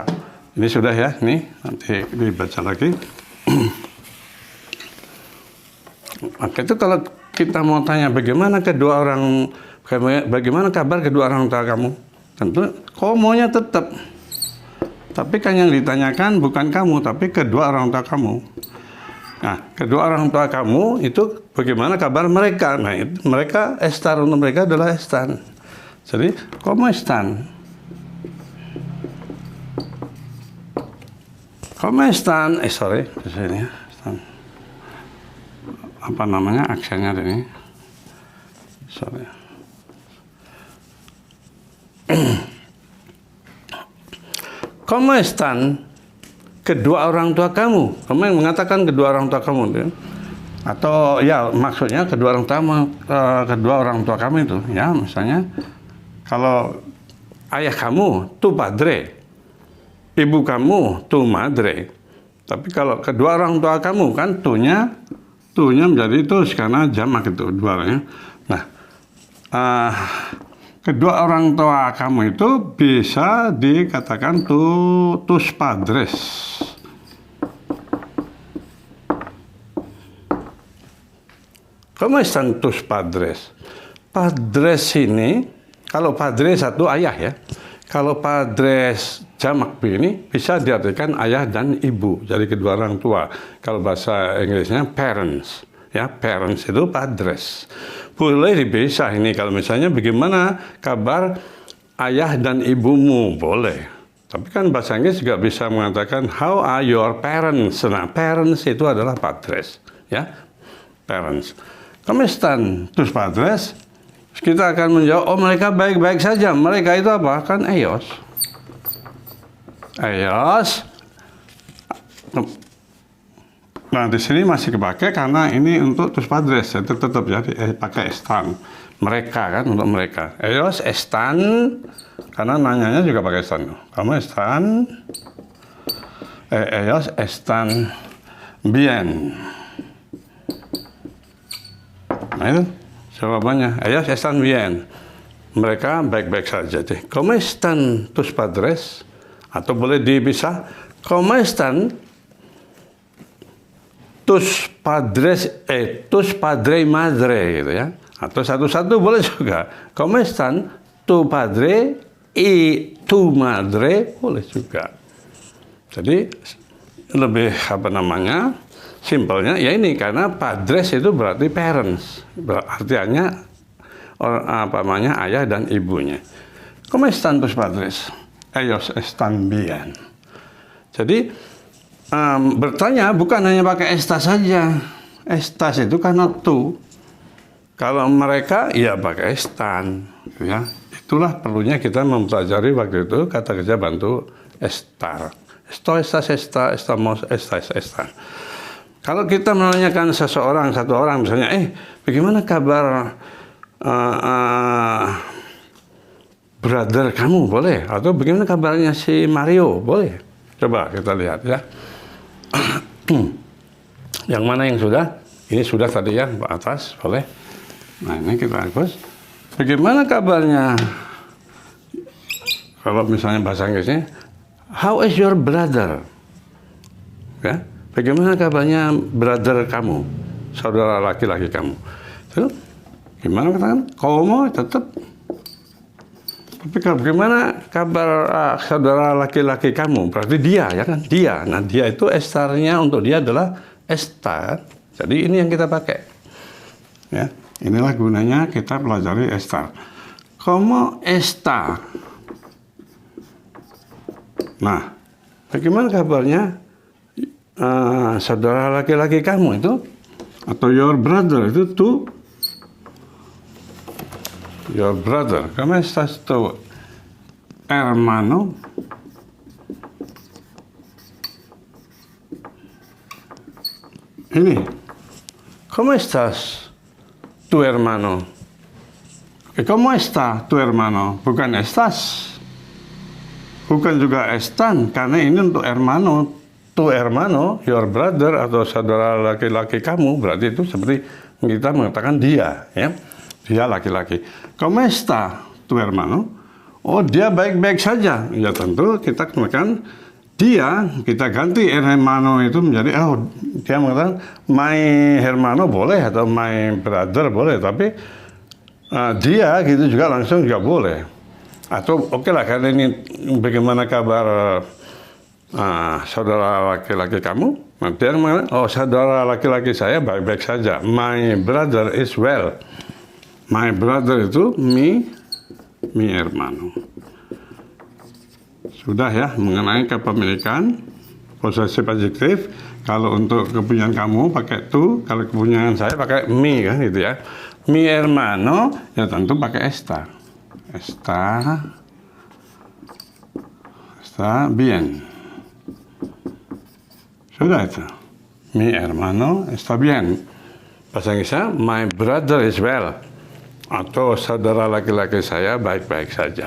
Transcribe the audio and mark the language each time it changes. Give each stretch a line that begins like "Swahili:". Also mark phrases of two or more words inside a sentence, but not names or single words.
Indonesian: Ini sudah ya, nih nanti dibaca lagi. Maka itu kalau kita mau tanya bagaimana kabar kedua orang tua kamu, tentu komonya tetap. Tapi kan yang ditanyakan bukan kamu, tapi kedua orang tua kamu. Nah, kedua orang tua kamu itu bagaimana kabar mereka? Nah, itu mereka estar, untuk mereka adalah están.
Spanish: Jadi, ¿cómo están? Come están?
Indonesian: Sorry, di sini. Apa namanya aksennya ini?
Spanish: Sorry. Come están?
Indonesian: Kedua orang tua kamu. Kamu yang mengatakan kedua orang tua kamu, ya? Atau ya maksudnya kedua orang tua kamu itu, ya misalnya kalau ayah kamu tu padre, ibu kamu tu madre. Tapi kalau kedua orang tua kamu kan tunya menjadi tus karena jamak itu duanya. Nah, kedua orang tua kamu itu bisa dikatakan
Spanish: tus padres. ¿Cómo están tus padres?
Indonesian: Padres ini, kalau padre satu ayah ya. Kalau padres jamak ini bisa diartikan ayah dan ibu, jadi kedua orang tua. Kalau bahasa Inggrisnya parents, ya parents itu padres. Boleh dipisah ini kalau misalnya bagaimana kabar ayah dan ibumu, boleh. Tapi kan bahasa Inggris juga bisa mengatakan
English: how are your parents.
Indonesian: Nah, parents itu adalah padres, ya parents.
Spanish: ¿Cómo están tus padres?
Indonesian: Kita akan menjawab, oh mereka baik-baik saja. Mereka itu apa? Kan ellos. Ellos. Nah di sini masih kepakai karena ini untuk
Spanish: tus padres.
Indonesian: Itu tetap ya pakai están. Mereka kan untuk mereka.
Spanish: Ellos están.
Indonesian: Karena nanyanya juga pakai están.
Spanish: ¿Cómo están? Ellos están bien.
Indonesian: Nah itu jawabannya,
Spanish: ellos están bien.
Indonesian: Mereka baik-baik saja.
Spanish: ¿Cómo están tus padres?
Indonesian: Atau boleh dipisah,
Spanish: ¿cómo están tus padres, tus padre y madre
Indonesian: gitu ya. Atau satu-satu boleh juga.
Spanish: ¿Cómo están tu padre y tu madre?
Indonesian: Boleh juga. Jadi lebih apa namanya? Simpelnya ya ini karena padres itu berarti parents, artinya apa namanya ayah dan ibunya.
Spanish: ¿Cómo están tus padres? Ellos están bien.
Indonesian: Jadi bertanya bukan hanya pakai estas saja. Estas itu karena tu. Kalau mereka ya pakai están, ya. Itulah perlunya kita mempelajari waktu itu kata kerja bantu estar.
Spanish: Esto, estas, esta, estamos, estas, están.
Indonesian: Kalau kita menanyakan satu orang misalnya, bagaimana kabar brother kamu, boleh? Atau bagaimana kabarnya si Mario, boleh? Coba kita lihat ya. Yang mana yang sudah? Ini sudah tadi ya, Pak atas, boleh? Nah ini kita hapus. Bagaimana kabarnya? Kalau misalnya bahasa Inggrisnya,
English: how is your brother?
Indonesian: Ya. Bagaimana kabarnya brother kamu, saudara laki-laki kamu? Terus, gimana katakan? Como tetap. Tapi bagaimana kabar saudara laki-laki kamu? Berarti dia, ya kan? Dia. Nah, dia itu estarnya untuk dia adalah estar. Jadi ini yang kita pakai. Ya, inilah gunanya kita pelajari estar.
Spanish: Como está?
Indonesian: Nah, bagaimana kabarnya? Saudara laki-laki kamu itu atau
English: your brother
Indonesian: itu tu
English: your brother.
Spanish: ¿Cómo estás tu hermano? Ini, ¿cómo estás tu hermano? ¿Cómo está tu hermano?
Indonesian: Bukan estás, bukan juga están, karena ini untuk hermano.
Spanish: Tu hermano,
English: your brother
Indonesian: atau saudara laki-laki kamu, berarti itu seperti kita mengatakan dia, ya, dia laki-laki.
Spanish: ¿Cómo está tu hermano?
Indonesian: Oh, dia baik-baik saja. Ya tentu kita katakan dia, kita ganti hermano itu menjadi, oh, dia mengatakan my hermano boleh atau
English: my brother
Indonesian: boleh, tapi dia gitu juga langsung juga boleh. Atau oke lah, karena ini bagaimana kabar saudara laki-laki kamu? Nanti yang mana? Oh, saudara laki-laki saya baik-baik saja.
English: My brother is well. My brother itu
Spanish: mi hermano.
Indonesian: Sudah ya mengenai kepemilikan posesif adjektif. Kalau untuk kepunyaan kamu pakai tu, kalau kepunyaan saya pakai mi kan gitu ya.
Spanish: Mi hermano
Indonesian: ya tentu pakai esta.
Spanish: Está bien.
Indonesian: Sudah itu.
Spanish: Mi hermano está bien.
Indonesian: Bahasa Inggrisnya,
English: my brother is well.
Indonesian: Atau saudara laki-laki saya baik-baik saja.